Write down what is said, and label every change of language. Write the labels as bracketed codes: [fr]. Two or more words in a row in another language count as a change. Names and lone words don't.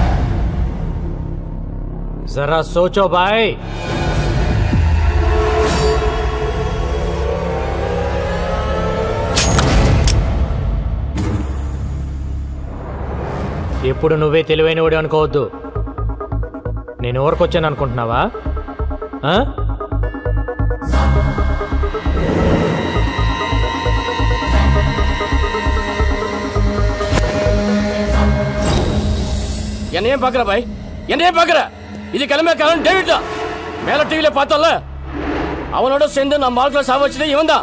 [hi] ज़रा सोचो भाई. [te] ఎప్పుడు నువ్వే తెలివైనవాడు అనుకోవద్దు. నేను ఊరికొచ్చాను అనుకుంటున్నావా? [ta] என்னையே பாக்குற பாய், என்னையே பாக்குற. இது கிளம்ப காரணம் டேவிட் தான். மேல டிவில பார்த்தல, அவனோட சேர்ந்து நம்ம ஆட்களை சாவச்சதே இவன் தான்.